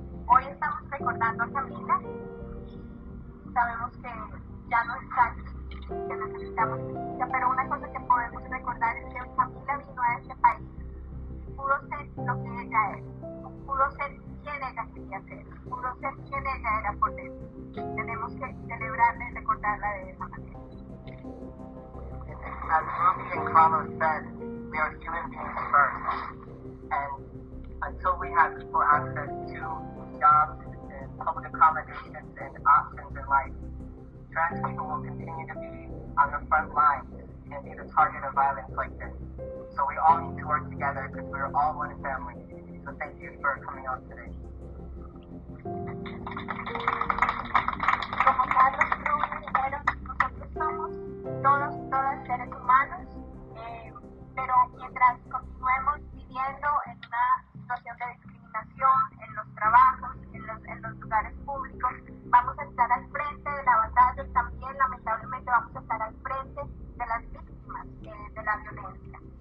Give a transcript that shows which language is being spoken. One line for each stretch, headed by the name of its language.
Spanish: Hoy estamos recordando a Camila y sabemos que ya no está aquí, que necesitamos justicia, pero una cosa que podemos recordar es que Camila vino a este país, pudo ser lo que ella es, pudo ser quien ella quería ser, pudo ser quien ella era por dentro. Tenemos que celebrarla y recordarla de esa manera.
English: As Ruby and Carlos said, we are human beings first. And until we have equal access to jobs and public accommodations and options in life, trans people will continue to be on the front lines and be the target of violence like this. So we all need to work together because we're all one family. So thank you for coming on today.
Spanish: Como Carlos y Ruby dijeron, nosotros somos todos y todas seres humanos, pero mientras continuemos viviendo en una situación de discriminación en los trabajos, en los lugares públicos, vamos a estar al frente de la batalla y también lamentablemente vamos a estar al frente de las víctimas de la violencia.